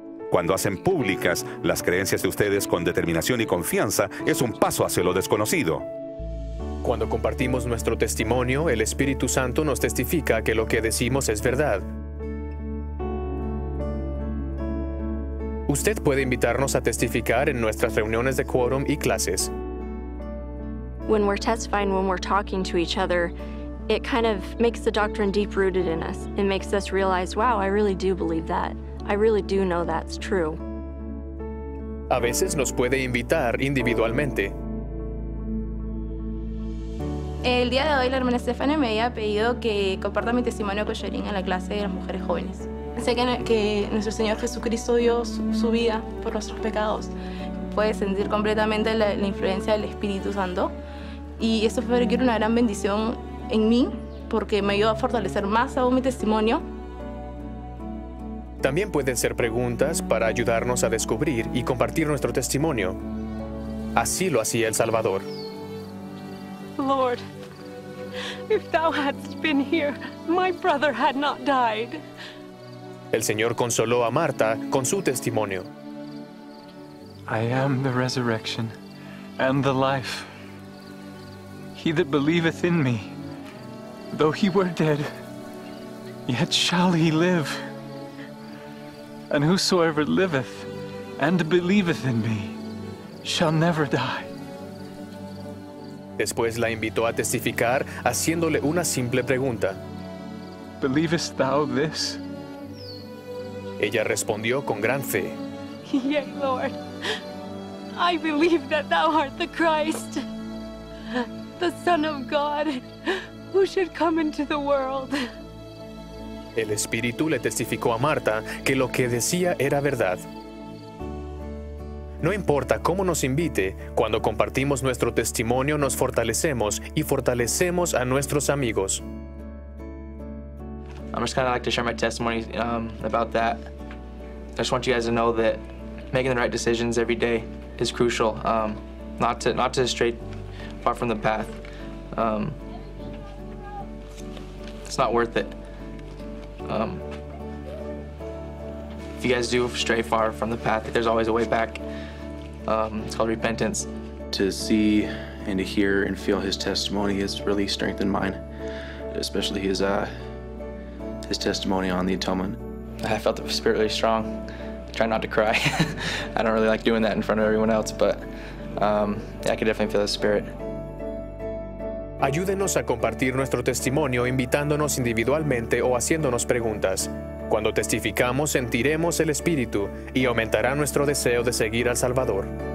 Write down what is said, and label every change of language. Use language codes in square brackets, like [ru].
[es] Cuando hacen públicas las creencias de ustedes con determinación y confianza, es un paso hacia lo desconocido. Cuando compartimos nuestro testimonio, el Espíritu Santo nos testifica que lo que decimos es verdad. Usted puede invitarnos a testificar en nuestras reuniones de quórum y clases. [en] When we're testifying, when we're talking to each other, it kind of makes the doctrine deep-rooted in us. It makes us realize, wow, I really do believe that. I really do know that's true. [es] A veces nos puede invitar individualmente. El día de hoy la hermana Estefania me había pedido que comparta mi testimonio con Sherin en la clase de las mujeres jóvenes. Sé que nuestro Señor Jesucristo dio su vida por nuestros pecados. Puede sentir completamente la influencia del Espíritu Santo. Y esto fue una gran bendición en mí, porque me ayudó a fortalecer más aún mi testimonio. También pueden ser preguntas para ayudarnos a descubrir y compartir nuestro testimonio. Así lo hacía el Salvador. [en] Lord, if thou hadst been here, my brother had not died. [es] El Señor consoló a Marta con su testimonio. [en] I am the resurrection and the life. He that believeth in me, though he were dead, yet shall he live. And whosoever liveth and believeth in me shall never die. [es] Después la invitó a testificar haciéndole una simple pregunta. [en] Believest thou this? [es] Ella respondió con gran fe. [en] Yea, Lord, I believe that thou art the Christ, the Son of God, who should come into the world. [es] El Espíritu le testificó a Marta que lo que decía era verdad. No importa cómo nos invite, cuando compartimos nuestro testimonio nos fortalecemos y fortalecemos a nuestros amigos. [en] I'm just kind of like to share my testimony about that. I just want you guys to know that making the right decisions every day is crucial. Not to stray far from the path. It's not worth it. If you guys do stray far from the path, there's always a way back. It's called repentance. To see and to hear and feel his testimony has really strengthened mine, especially his testimony on the atonement. I felt the Spirit really strong. Try not to cry. I don't really like doing that in front of everyone else, but yeah, I could definitely feel the Spirit. [es] Ayúdenos a compartir nuestro testimonio invitándonos individualmente o haciéndonos preguntas. Cuando testificamos sentiremos el Espíritu y aumentará nuestro deseo de seguir al Salvador.